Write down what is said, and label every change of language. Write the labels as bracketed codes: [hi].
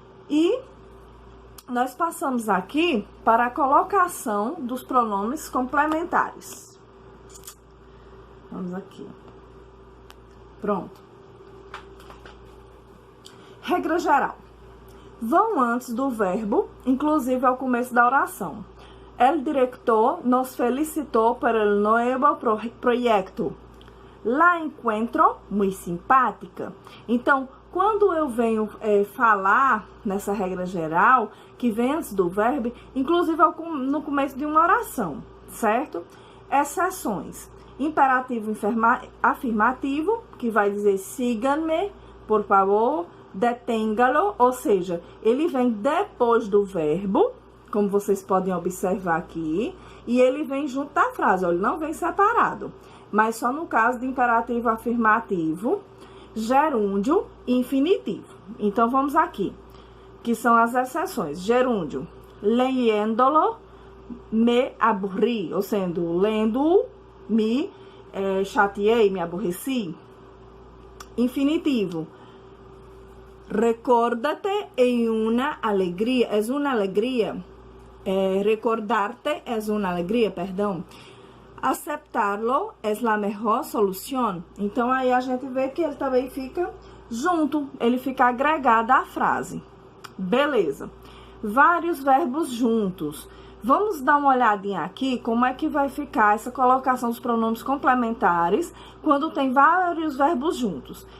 [pt] E nós passamos aqui para a colocação dos pronomes complementares. Vamos aqui. Pronto. Regra geral. Vão antes do verbo, inclusive ao começo da oração. [es] El director nos felicitó por el nuevo proyecto. La encuentro muy simpática. [pt] Então, quando eu venho falar nessa regra geral, que vem antes do verbo, inclusive no começo de uma oração, certo? Exceções. Imperativo afirmativo, que vai dizer [es] síganme, por favor, deténgalo, [pt] ou seja, ele vem depois do verbo, como vocês podem observar aqui, e ele vem junto da frase, ele não vem separado, mas só no caso de imperativo afirmativo, gerúndio e infinitivo. Então, vamos aqui, que são as exceções. Gerúndio, [es] leyéndolo, me aburri, [pt] ou sendo, lendo, me chateei, me aborreci. [es] Infinitivo, recórdate en una alegría, es una alegría. Recordarte es una alegría, [pt] perdão. [es] Aceptarlo es la mejor solución. [pt] Então, aí a gente vê que ele também fica junto, ele fica agregado à frase. Beleza. Vários verbos juntos. Vamos dar uma olhadinha aqui como é que vai ficar essa colocação dos pronomes complementares quando tem vários verbos juntos.